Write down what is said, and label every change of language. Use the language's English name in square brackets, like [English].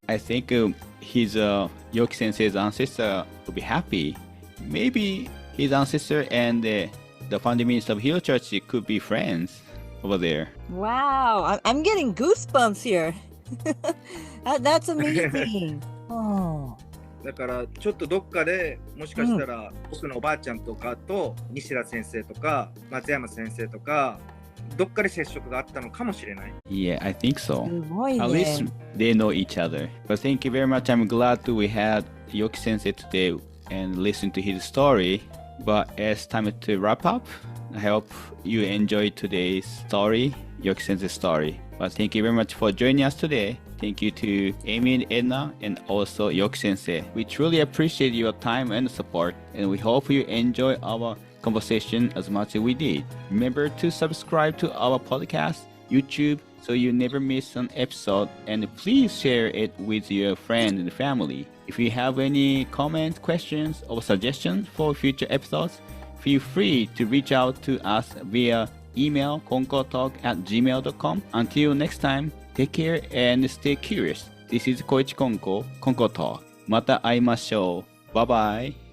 [English] I think his Yoki sensei's ancestor would be happy. Maybe his ancestor and the founding minister of Hilo Church could be friends over there. Wow, I'm getting goosebumps here. That's amazing. Oh. [Japanese] だからちょっとどっかでもしかしたら僕のおばあちゃんとかと西田先生とか松山先生とかどっかで接触があったのかもしれない。 [English] Yeah, I think so. [Japanese] すごいね。 [English] At least they know each other. But thank you very much. I'm glad that we had Yoki sensei today and listen to his story. But it's time to wrap up. I hope you enjoyed today's story, Yoki sensei's story. But thank you very much for joining us today. Thank you to Aimee and Edna and also Yoki sensei. We truly appreciate your time and support, and we hope you enjoy our conversation as much as we did. Remember to subscribe to our podcast, YouTube, so you never miss an episode, and please share it with your friends and family. If you have any comments, questions, or suggestions for future episodes, feel free to reach out to us via email konkotalk@gmail.com. Until next time, take care and stay curious. This is Koichi Konko Talk. [Japanese] また会いましょう。 [English] Bye bye.